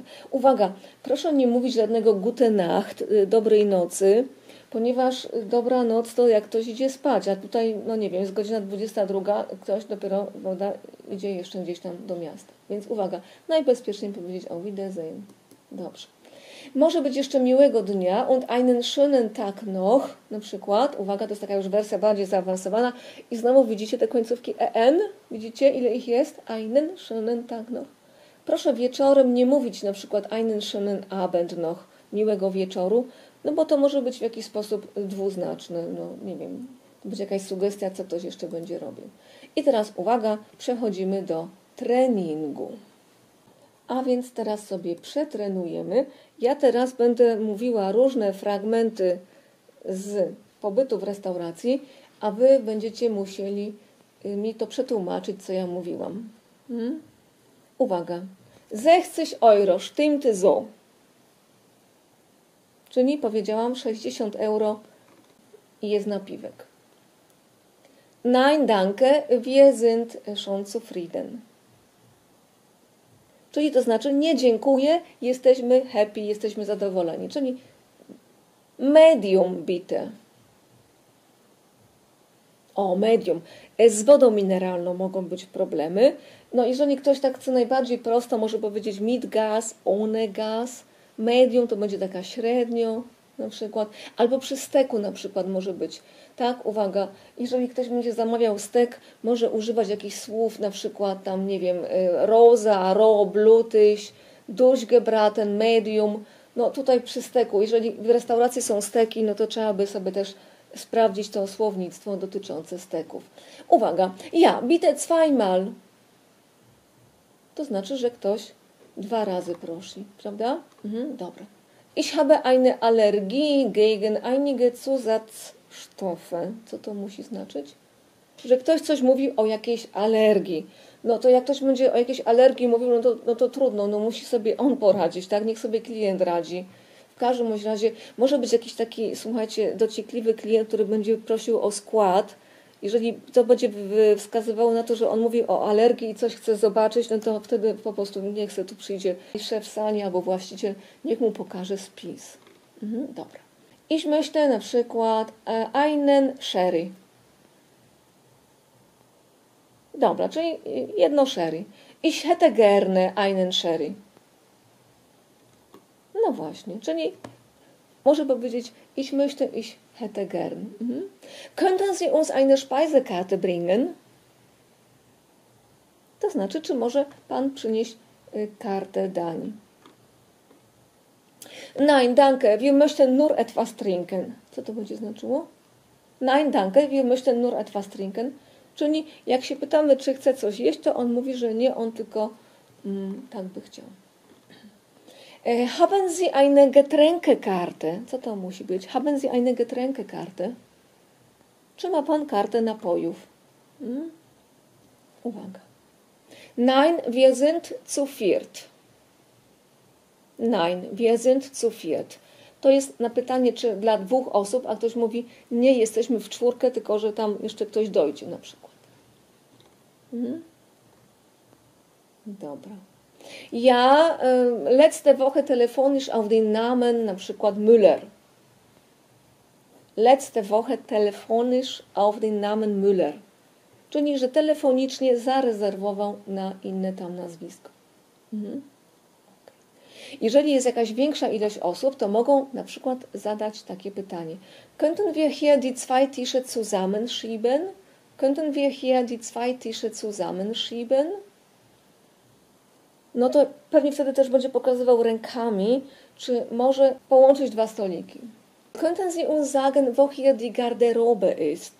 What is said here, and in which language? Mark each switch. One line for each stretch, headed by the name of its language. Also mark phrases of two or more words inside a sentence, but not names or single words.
Polish: Uwaga, proszę nie mówić żadnego
German: gute Nacht,
Polish: dobrej nocy, ponieważ dobra noc to jak ktoś idzie spać, a tutaj, no nie wiem, jest godzina 22, ktoś dopiero idzie jeszcze gdzieś tam do miasta. Więc uwaga, najbezpieczniej powiedzieć
German: Auf Wiedersehen.
Polish: Dobrze. Może być jeszcze miłego dnia
German: und einen schönen Tag noch,
Polish: na przykład, uwaga, to jest taka już wersja bardziej zaawansowana i znowu widzicie te końcówki en, widzicie ile ich jest?
German: Einen schönen Tag noch.
Polish: Proszę wieczorem nie mówić na przykład
German: einen schönen Abend noch,
Polish: miłego wieczoru, no bo to może być w jakiś sposób dwuznaczny, no nie wiem, to będzie jakaś sugestia, co ktoś jeszcze będzie robił. I teraz uwaga, przechodzimy do treningu. A więc teraz sobie przetrenujemy. Ja teraz będę mówiła różne fragmenty z pobytu w restauracji, a wy będziecie musieli mi to przetłumaczyć, co ja mówiłam. Uwaga. 60 euro,
German: stimmt so.
Polish: Czyli powiedziałam 60 euro i jest napiwek.
German: Nein, danke, wir sind schon zufrieden.
Polish: Czyli to znaczy nie dziękuję, jesteśmy happy, jesteśmy zadowoleni. Czyli
German: medium bitte.
Polish: O, medium. Z wodą mineralną mogą być problemy. No jeżeli ktoś tak chce najbardziej prosto, może powiedzieć
German: mit gas, ohne gas.
Polish: Medium to będzie taka średnio na przykład. Albo przy steku na przykład może być. Tak, uwaga, jeżeli ktoś będzie zamawiał stek, może używać jakichś słów, na przykład tam, nie wiem,
German: rosa, roh, blutig, durchgebraten, medium.
Polish: No tutaj przy steku, jeżeli w restauracji są steki, no to trzeba by sobie też sprawdzić to słownictwo dotyczące steków. Uwaga,
German: ja, bitte zweimal.
Polish: To znaczy, że ktoś 2 razy prosi, prawda? Dobra.
German: Ich habe eine Allergie gegen einige Zusatzstoffe.
Polish: Co to musi znaczyć? Że ktoś coś mówi o jakiejś alergii. No to jak ktoś będzie o jakiejś alergii mówił, no to trudno, no musi sobie on poradzić, tak? Niech sobie klient radzi. W każdym razie może być jakiś taki, słuchajcie, dociekliwy klient, który będzie prosił o skład. Jeżeli to będzie wskazywało na to, że on mówi o alergii i coś chce zobaczyć, no to wtedy po prostu niech se tu przyjdzie szef sali albo właściciel, niech mu pokaże spis. Dobra.
German: Ich möchte
Polish: na przykład
German: einen sherry.
Polish: Dobra, czyli jedno sherry.
German: Ich hätte gerne einen sherry.
Polish: No właśnie, czyli może powiedzieć
German: ich möchte, ich hätte gern. Könnten Sie uns eine Speisekarte bringen?
Polish: To znaczy, czy może Pan przynieść kartę dań?
German: Nein, danke, wir möchten nur etwas trinken.
Polish: Co to będzie znaczyło?
German: Nein, danke, wir möchten nur etwas trinken.
Polish: Czyli jak się pytamy, czy chce coś jeść, to on mówi, że nie, on tylko tak by chciał.
German: Haben Sie eine Getränkekarte?
Polish: Co to musi być?
German: Haben Sie eine Getränkekarte?
Polish: Czy ma Pan kartę napojów? Uwaga.
German: Nein, wir sind zu viert. Nein, wir sind zu viert.
Polish: To jest na pytanie, czy dla 2 osób, a ktoś mówi, nie jesteśmy w 4, tylko że tam jeszcze ktoś dojdzie na przykład. Dobra.
German: Ja letzte Woche telefonisch auf den Namen
Polish: na przykład
German: Müller. Letzte Woche telefonisch auf den Namen Müller.
Polish: Czyli, że telefonicznie zarezerwował na inne tam nazwisko. Jeżeli jest jakaś większa ilość osób, to mogą na przykład zadać takie pytanie.
German: Könnten wir hier die 2 Tische zusammenschieben? Könnten wir hier die 2 Tische zusammenschieben?
Polish: No to pewnie wtedy też będzie pokazywał rękami, czy może połączyć 2 stoliki.
German: Könnten Sie uns sagen, wo hier die Garderobe ist?